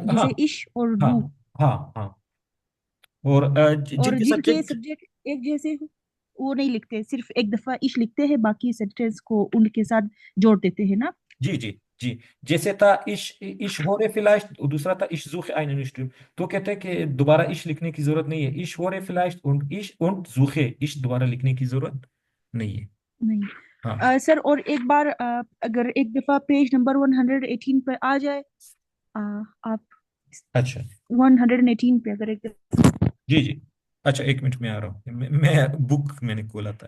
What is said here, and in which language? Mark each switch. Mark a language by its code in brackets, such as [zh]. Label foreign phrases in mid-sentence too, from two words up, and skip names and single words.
[hi] जैसे इश और हाँ डू, हाँ हाँ। और और जिनके जिनके सब्जेक्ट सब्जेक्ट एक जैसे हो वो नहीं लिखते, सिर्फ एक दफा इश लिखते हैं, बाकी सेंटेंस को उनके साथ जोड़ देते हैं ना। जी जी जी। जैसे था [de] ich höre vielleicht, [hi] और दूसरा था [de] ich suche einen Stimme. [hi] तो कहते हैं कि दोबारा इश लिखने की जरूरत नहीं है। [de] ich höre vielleicht und ich und suche, इश [hi] दोबारा लिखने की जरूरत नहीं है। नहीं हाँ सर, और एक बार अगर एक दफा पेज नंबर 118 पे आ जाए, आप अच्छा 118 पे अगर एक दफा जी जी। अच्छा, 1 मिनट में आ रहा हूँ। मैं बुक मैंने खोला था।